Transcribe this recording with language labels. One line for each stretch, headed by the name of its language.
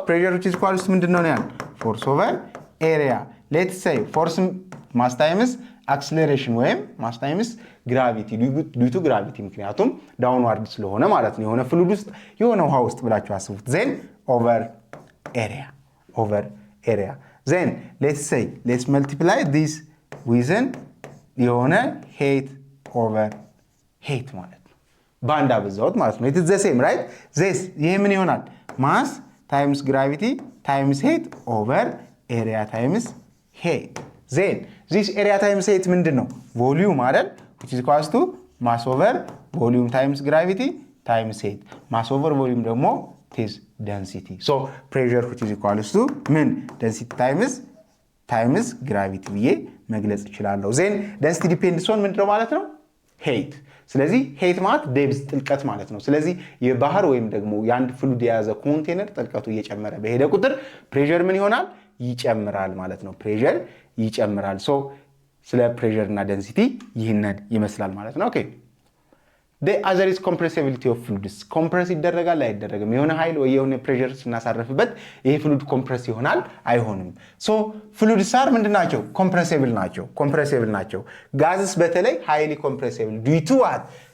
English: pressure which is equals to
Amharic: ምንድነው ነው ያለው?
English: force over area። let's say force mass times acceleration ወይም mass times gravity due to gravity
Amharic: ምክንያቱም ዳውንዋርድ ስለሆነ ማለት ነው። የሆነ ፍሉድ ውስጥ የሆነ ውሃ ውስጥ ብላችሁ አስቡት።
English: then over area then let's multiply this with የሆነ height over height
Amharic: ማለት ነው። ባንዳ በዛውት ማለት ነው።
English: it is the same right? this
Amharic: ይሄ ምን ይሆናል?
English: mass times gravity times height over area times height then this area times height
Amharic: ምንድነው? volume አይደል?
English: which is equals to mass over volume times gravity times height mass over volume ደግሞ is density so pressure which is equals to ምን density times gravity
Amharic: ብዬ መግለጽ እችላለሁ።
English: then density depends on
Amharic: ምንድነው ማለት ነው? height። ስለዚህ height ማለት depth ጥልቀት ማለት ነው። ስለዚህ የባህር ወይም ደግሞ የአንድ ፍሉድ የያዘ ኮንቴነር ጥልቀቱ እየጨመረ በሄደ ቁጥር pressure ምን ይሆናል? ይጨምራል ማለት ነው። pressure ይጨምራል። so ስለ pressure እና density ይህንን ይመስላል ማለት ነው። ኦኬ
English: the other is compressibility of fluids
Amharic: compress ይደረጋል አይደረግም? የሆነ ኃይል ወይ የሆነ pressure ስናሳርፍበት ይሄ ፍሉድ ኮምፕረስ ይሆናል አይሆንም?
English: so fluids are ምንድናቸው? compressible ናቸው።
Amharic: ጋዝስ በተለይ
English: highly compressible due to what?